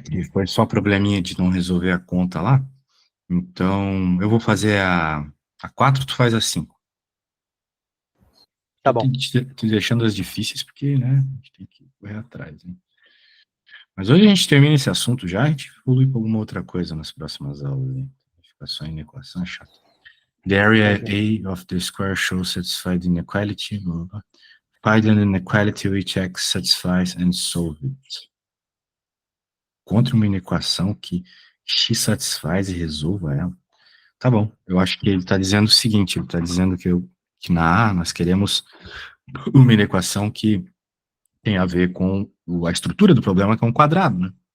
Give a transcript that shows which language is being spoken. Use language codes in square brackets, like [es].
[pt] Que foi só probleminha de não resolver a conta lá. Então, eu vou fazer a 4, tu faz a 5. Tá Eu bom. te deixando as difíceis, porque, né, a gente tem que correr atrás, né? Mas hoje a gente termina esse assunto já, a gente evolui para alguma outra coisa nas próximas aulas, né? Ficar só em equação é chato. [en] The area A of the square shows satisfied inequality, blah, blah. Find an inequality which x satisfies and solve it. [pt] Encontre uma inequação que x satisfaz e resolva ela. Tá bom, eu acho que ele está dizendo o seguinte, ele está dizendo que na A nós queremos uma inequação que tem a ver com a estrutura do problema, que é um quadrado, né?